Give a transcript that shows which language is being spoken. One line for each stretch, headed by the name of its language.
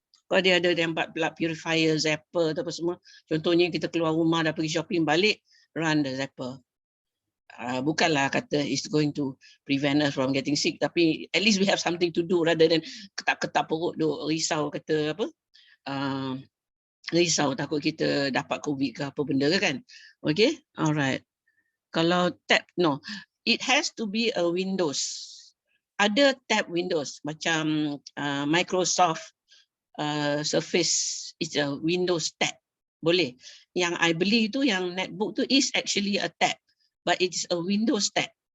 Malay: Kalau dia ada yang blood purifier, zapper atau apa semua. Contohnya kita keluar rumah dah pergi shopping balik,
English: run the zapper.
Malay: Bukanlah kata
English: it's going to prevent us from getting sick, tapi at least we have something to do rather than
Malay: ketak-ketak perut duk risau kata apa. Risau takut kita dapat COVID ke apa benda ke kan.
English: Okay, alright. Kalau tab, no, it has to be a Windows.
Malay: Ada tab Windows macam Microsoft Surface,
English: it's a Windows tab.
Malay: Boleh. Yang I beli tu, yang netbook tu
English: is actually a tab, but it is a Windows tab.